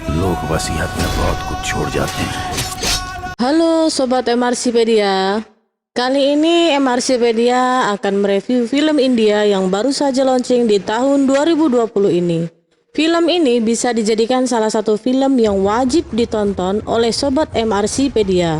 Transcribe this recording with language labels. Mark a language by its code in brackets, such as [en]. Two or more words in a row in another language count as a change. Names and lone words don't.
[hi] लोग वसीयत में बहुत कुछ छोड़ जाते हैं। [id] Halo Sobat MRCpedia, kali ini MRCpedia akan mereview film India yang baru saja launching di tahun 2020 ini. Film ini bisa dijadikan salah satu film yang wajib ditonton oleh Sobat MRCpedia.